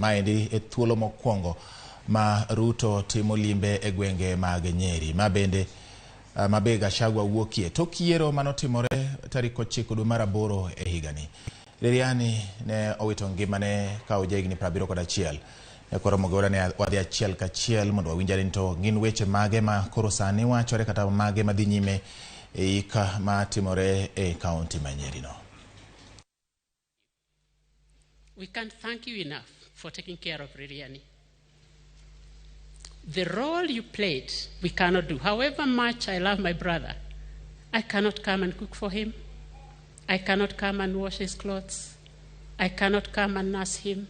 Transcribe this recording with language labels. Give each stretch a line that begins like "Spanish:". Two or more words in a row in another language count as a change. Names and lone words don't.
Luo (Kenya and Tanzania): Maendi e thuolo mokwongo ma Ruto timo limbe e gwenge mag Nyeri ma be Gachagua wuokie tok yiero manotimore tarik 9 dwe mar 8 e higani. Reriani ne owito ngimane ka ojegni 71. Nyakwa Ramogi ne wadhi achiel kachiel mondo wawinjare ni to gin weche mage ma koro sani wachore kata mage madhi nyime e ika ma timore e kaunti ma Nyeri no.
English: We can't thank you enough for taking care of Reriani. The role you played, we cannot do. However much I love my brother, I cannot come and cook for him. I cannot come and wash his clothes. I cannot come and nurse him.